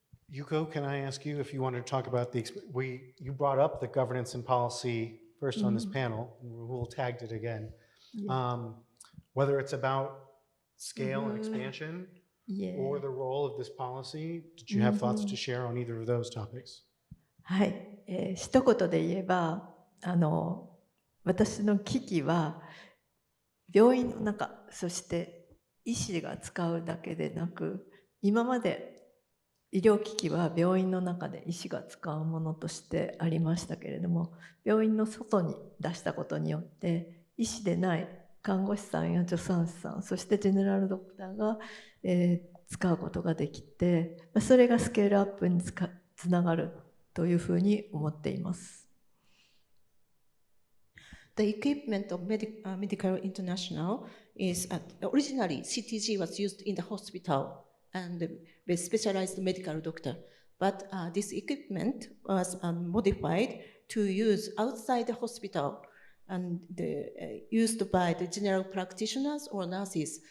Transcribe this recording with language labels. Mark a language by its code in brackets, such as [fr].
[en] Yuko, can I ask you if you wanted to talk about you brought up the governance and policy first on this panel, and we'll tagged it again. Yeah. Whether it's about scale and expansion Yeah. or the role of this policy, did you have thoughts to share on either of those topics? [ja] はい、一言で言えば、私の危機は病院の中、そして医師が使うだけでなく、今まで医療機器は病院の中で医師が使うものとしてありましたけれども、病院の外に出したことによって医師でない看護師さんや助産師さん、そしてジェネラルドクターが、使うことができて、それがスケールアップにつながるというふうに思っています。 [en] The equipment of Medical International is originally CTG was used in the hospital and with specialized medical doctor. But this equipment was modified to use outside the hospital and used by the general practitioners or nurses.